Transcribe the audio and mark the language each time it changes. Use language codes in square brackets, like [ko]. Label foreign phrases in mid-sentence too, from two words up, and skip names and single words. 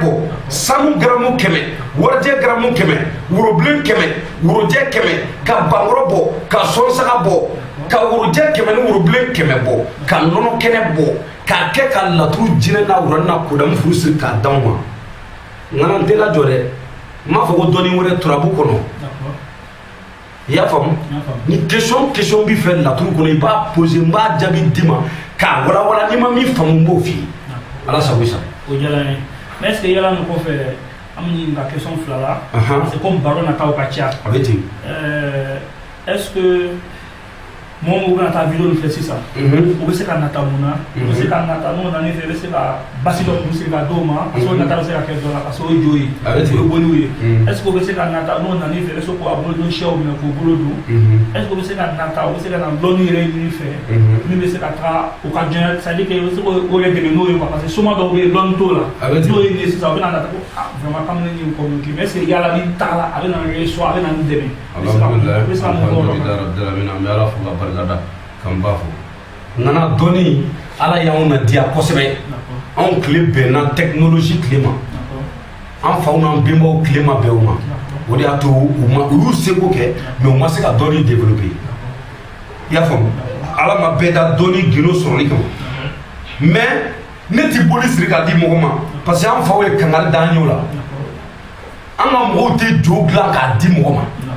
[bm] bɔ sanu garamu 100 warijɛ garamu 100 worobilen 100 worojɛ 100 ka bankɔrɔ bɔ ka sɔnsaga bɔ ka worojɛ 100 ni worobilen 100 bɔ ka nɔnɔ kɛnɛ bɔ k'a kɛ ka laturu jinɛ n'a wura n'a kodamu furu siri k'a d'anw ma ŋana n tɛ lajɔ dɛ n m'a fɔ ko dɔɔnin wɛrɛ turabu kɔnɔ i y'a faamu ni question b'i fɛ laturu kɔnɔ i b'a poser n b'a jaabi d'i ma k'a walawala n'i ma min faamu n b'o f'i ye ala sago i sago. o diyara n ye [fr] mais est ce que [bm] yala nin kɔfɛ an bɛ ɲininka question 2 la [fr] parce que comme [bm] baro nataw ka ca a bɛ ten [fr] est ce que [bm] mɔgɔ bɛna taa video nin filɛ sisan u bɛ se ka nata mun na u bɛ se ka nata n'o nana fɛ i bɛ se ka basi dɔ kun sigi ka d'o ma [fr] parce que [bm] o nata bɛ se ka kɛ dɔ la [fr] parce que [bm] o ye jo ye o ye boliw ye [fr] est ce que [bm] u bɛ se ka nata n'o nana fɛ i bɛ se k'u bolo don sɛw minɛ k'u bolo don [fr] est ce que [bm] u bɛ se ka nata u bɛ se ka na dɔnni yɛrɛ ɲini fɛ min bɛ se ka taga u ka diɲɛ [fr] c'est à dire que [bm] u bɛ se k'o yɛrɛ dɛmɛ n'o ye quoi [fr] parce que [bm] soma dɔw bɛ yen dɔnni t'o la n'o ye nin ye sisan u bɛ na nata ko vraiment k'an bɛ nin communiquer [fr] mais est ce que [bm] yala ni tagala a bɛ na réussir a bɛ na nin dɛmɛ u bɛ se ka mɔgɔw la kan b'a fɔ nana dɔɔni ala y'anw na diya kosɛbɛ anw tile bɛnna technologie tile ma an faw n'an benbaw tile ma bɛn o ma o de y'a to u y'u seko kɛ mais u ma se ka dɔɔni développer i y'a faamu ala ma bɛɛ da dɔɔni gindo sɔrɔli kama mais ne ti boli siri k'a di mɔgɔ ma [fr] parce que [bm] an faw ye kangari d'an ye o la an ka mɔgɔw tɛ jo dilan k'a di mɔgɔ ma